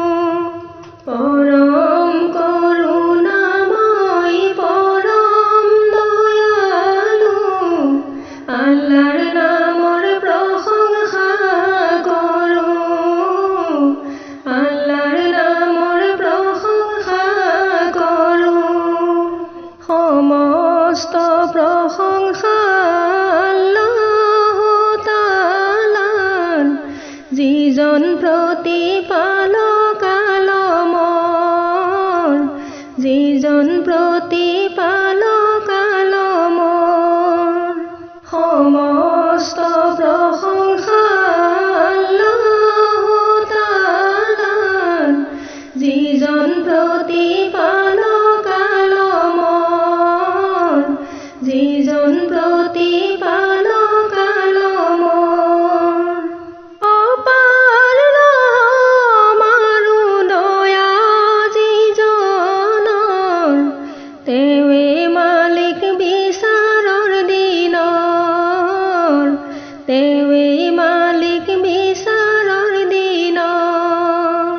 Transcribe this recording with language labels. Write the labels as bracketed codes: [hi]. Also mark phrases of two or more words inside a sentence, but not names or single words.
[bn] পরম করুণাময় পরম দয়ালু আল্লাহর নামৰ প্রশংসা করো, আল্লাহর নামৰ প্রশংসা করো। [as] সমস্ত প্রশংসা আল্লাহ তাআলাৰ, যিজন প্ৰতিপালক আলমৰ, যিজন প্ৰতিপালক আলমৰ। সমস্ত প্রশংসা আল্লাহ তাআলাৰ, যিজন প্ৰতিপালক আলমৰ, যিজন প্ৰতিপালক আলমৰ। অপাৰ ৰহম আৰু দয়া যিজনৰ, তেৱে মালিক বিচাৰৰ দিনৰ, তেৱে মালিক বিচাৰৰ দিনৰ।